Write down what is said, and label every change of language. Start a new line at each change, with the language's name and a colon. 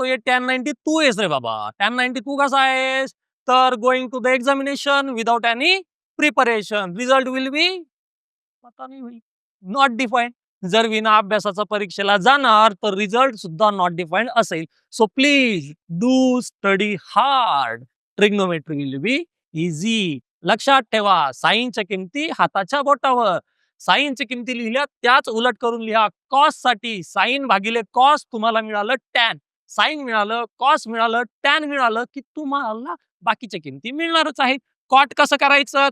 Marathi: तो ये टॅन 90 तू आहेस रे बाबा. टॅन 90 तू कसा आहेस?
English: तर going to the examination without any preparation result will be
Marathi: पता नाही भाई
English: Not defined.
Marathi: जर विना अभ्यासाचा परीक्षेला जाणार तर रिझल्ट सुद्धा
English: not defined
Marathi: असेल.
English: So please do study hard. Trigonometry will be easy.
Marathi: लक्षात ठेवा साइनच्या किमती हाताच्या बोटावर. साइनच्या किमती लिहिल्या त्याच उलट करून लिहा. कॉस साठी साइन भागिले कॉस तुम्हाला मिळालं टॅन. साइन मिळालं, कॉस मिळालं, टॅन मिळालं की तुम्हाला बाकीच्या किमती मिळणारच आहेत. कॉट कसं करायचं?